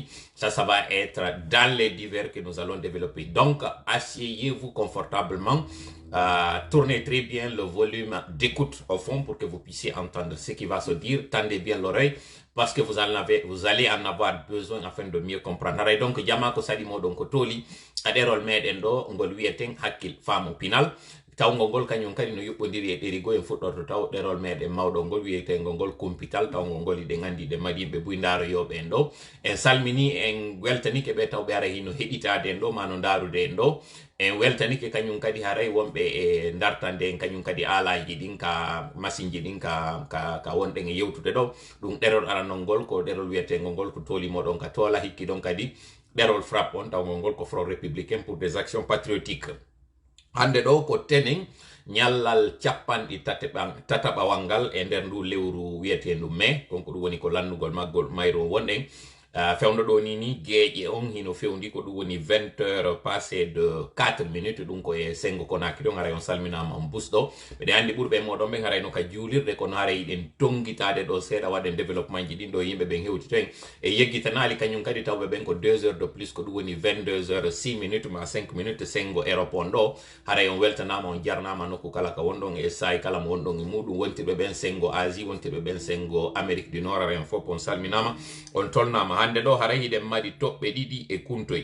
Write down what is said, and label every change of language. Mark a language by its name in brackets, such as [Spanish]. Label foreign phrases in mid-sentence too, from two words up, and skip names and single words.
[French] Ça va être dans les divers que nous allons développer. Donc, asseyez-vous confortablement. Tournez très bien le volume d'écoute au fond pour que vous puissiez entendre ce qui va se dire. Tendez bien l'oreille parce que vous allez en avoir besoin afin de mieux comprendre. Donc, [Fula] Yamako Sadimo donc Toli, aderol meɗen ɗo ngol wiyeten Hakkil Famo Pinal. Tawgo ngol kañum kadi no yuɓɓodiri e ɗerigo en fuɗɗorto taw ɗerol meɗen mawɗo ngol wiyetego ngol Compital. Tawgo ngol iɗen andi ɗe mari yimɓe buy ndaroyoɓe en ɗo. En salmini en weltanike ɓe tawɓe ara hino heɗitade en ɗo ma no ndarude en ɗo. En weltanike kañum kadi haray wonɓe e dartande en kañum kadi alaji ɗin ka machine ji ɗin ka wonɗen e yewtude ɗo. ɗum ɗerol aranol ngol ko ɗerol wiyetego ngol ko tolimoɗon ka toola hikki ɗon kadi ɗerol FRAP on tawgo ngol ko Front républicain pour des actions patriotiques. Hande ɗo ko tenen ñallal capanɗi tataɓawal ngal e nder ndu lewru wiyetendu mai, konko ɗum woni ko landugol maggol mayro wonɗen. Fewndo ɗo ni geeƴe on hino fewndi ko ɗum woni [French] 20 heures passé de 4 minutes. [Fula] ɗum ko e sengo Konakri ɗon haray on salminama on busɗo. ɓeɗe andi ɓurɓe moɗon ɓen harayno ka juulirde kono haray yiɗen tongitade ɗo seeɗa waɗen développement ji ɗin ɗo yimɓe ɓen hewti ten e yeggitanali kañum kadi tawɓe ɓen ko [French] 2 heures de plus [Fula] ko ɗum woni [French] 22 heures 6 minutes [Fula] ma 5 minutes sengo Europe on ɗo. Haray on weltanama on jarnama nokku kala ka wonɗon e sayi kala mo wonɗon e muɗum, wontirɓe ɓen sengo Asie, wontirɓe ɓen sengo Amérique du Nord. Haray on fof on salminama on tolnama. Hande ɗo haray hiɗen mari toɓɓe ɗiɗi e kuntoy.